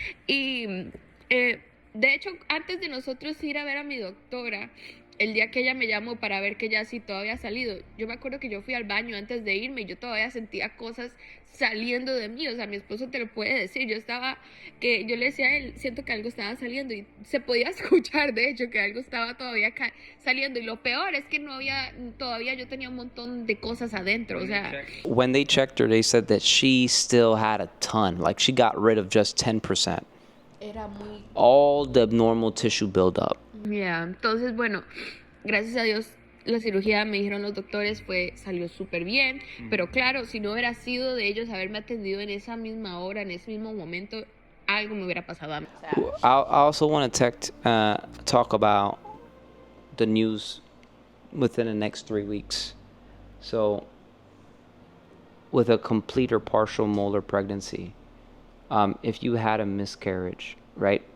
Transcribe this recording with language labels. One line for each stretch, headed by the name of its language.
Spanish: Y de hecho, antes de nosotros ir a ver a mi doctora, el día que ella me llamó para ver que ya sí todo había salido, yo me acuerdo que yo fui al baño antes de irme y yo todavía sentía cosas saliendo de mí, o sea, mi esposo te lo puede decir, yo le decía a él, siento que algo estaba saliendo y se podía escuchar, de hecho, que algo estaba todavía saliendo y lo peor es que todavía yo tenía un montón de cosas adentro, o sea.
English: When they checked her, they said that she still had a ton. Like she got rid of just 10%.
Spanish: Era muy.
English: All the abnormal tissue buildup. Yeah.
Spanish: Entonces, bueno, gracias a Dios la cirugía, me dijeron los doctores, salió súper bien, pero claro, si no hubiera sido de ellos haberme atendido en esa misma hora, en ese mismo momento, algo me hubiera pasado a mí.
English: I also want to talk about the news within the next 3 weeks. So, with a complete or partial molar pregnancy, if you had a miscarriage, right?